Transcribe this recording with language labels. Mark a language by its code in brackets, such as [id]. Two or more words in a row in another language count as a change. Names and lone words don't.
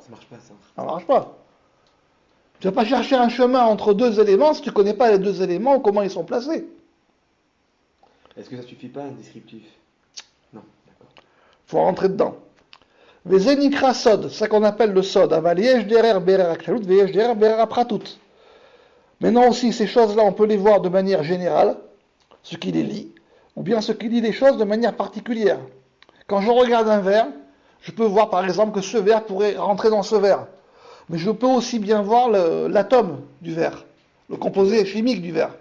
[fr] Ça marche pas, ça. Ça ne marche pas. Tu ne vas pas chercher un chemin entre deux éléments si tu ne connais pas les deux éléments ou comment ils sont placés. Est-ce que ça suffit pas un descriptif? Non, d'accord. Il faut rentrer dedans. [he] וזה נקרא סוד, [fr] c'est ça qu'on appelle le sod. [he] אבל יש דרך בדרך הכללות ויש דרך בדרך הפרטות. [fr] Maintenant aussi, ces choses-là, on peut les voir de manière générale, ce qui les lit, ou bien ce qui lit les choses de manière particulière. Quand je regarde un verre, je peux voir par exemple que ce verre pourrait rentrer dans ce verre. Mais je peux aussi bien voir l'atome du verre, le composé chimique du verre.